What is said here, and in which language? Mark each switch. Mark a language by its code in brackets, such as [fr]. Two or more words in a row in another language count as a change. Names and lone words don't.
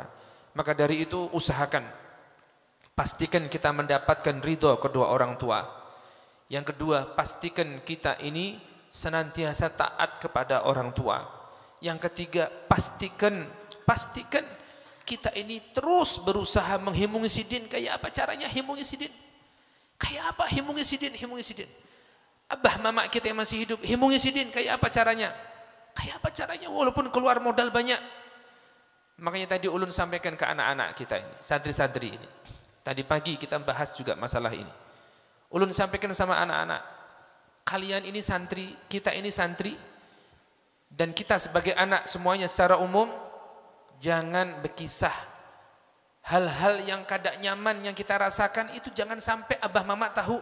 [id] Maka dari itu usahakan, pastikan kita mendapatkan ridho kedua orang tua. Yang kedua, pastikan kita ini senantiasa taat kepada orang tua. Yang ketiga, pastikan kita ini terus berusaha [bjn] menghimungi sidin. [id] Kayak apa caranya [bjn] himungi sidin? [id] Kayak apa [bjn] himungi sidin? [id] Abah mama kita yang masih hidup, [bjn] himungi sidin. [id] Kayak apa caranya? Walaupun keluar modal banyak. Makanya tadi ulun sampaikan ke anak-anak kita ini, santri-santri ini. Tadi pagi kita bahas juga masalah ini. Ulun sampaikan sama anak-anak, kalian ini santri, kita ini santri, dan kita sebagai anak semuanya secara umum, jangan berkisah hal-hal yang [bjn] kada nyaman [id] yang kita rasakan itu jangan sampai abah mama tahu.